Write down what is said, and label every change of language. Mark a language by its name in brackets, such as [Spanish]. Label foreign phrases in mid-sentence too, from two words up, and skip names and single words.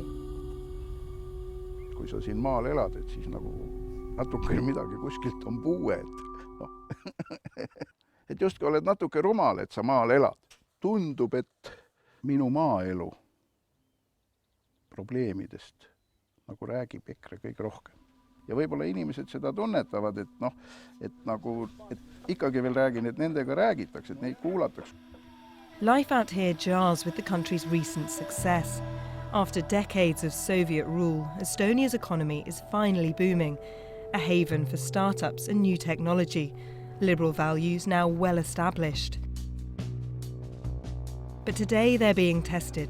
[Estonian] Kui sa siin maal elad, et siis nagu natuke midagi kuskilt on puue, et justkui oled natuke rumal, et sa maal elad. Tundub, et minu maaelu probleemidest nagu räägib EKRE kõige rohkem. Ja võib-olla inimesed seda tunnetavad, et ikkagi veel räägin, et nendega räägitakse, et neid kuulatakse. [English] Life out here jars with the country's recent success. After decades of Soviet rule, Estonia's economy is finally booming, a haven for startups and new technology, liberal values now well established. But today they're being tested.